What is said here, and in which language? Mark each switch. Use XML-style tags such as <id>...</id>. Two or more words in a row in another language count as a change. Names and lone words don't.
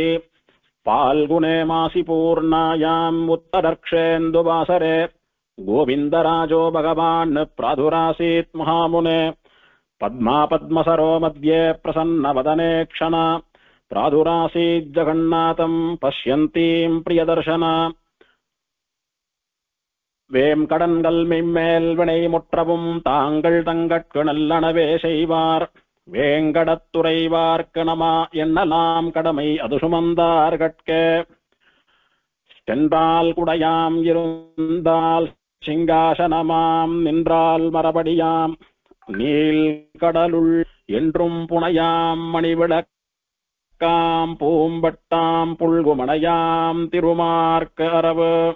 <sa>फाल्गुने मासि पूर्णायाम् उत्तरर्क्षेन्दुवासरे गोविन्दराजो भगवान् प्रादुरासीत् महामुने। पद्मा पद्मसरो मध्ये प्रसन्नवदने क्षण प्रादुरासीज्जगन्नाथम् पश्यन्तीम् प्रियदर्शन।</sa> <ta>வேம்கடன்கள் மெய்மேல் வினை முற்றவும் தாங்கள் தங்கட்கு நல்லனவே செய்வார். வேங்கடத்துறைவார்க்கு நம எண்ணலாம் கடமை அது சுமந்தார் கட்கே. சென்றால் குடையாம் இருந்தால் சிங்காசனமாம் நின்றால் மரபடியாம் நீல் கடலுள் என்றும் புனையாம் மணிவிளக்காம் பூம்பட்டாம் புல்குமணையாம் திருமார்க்கு அரவு.</ta>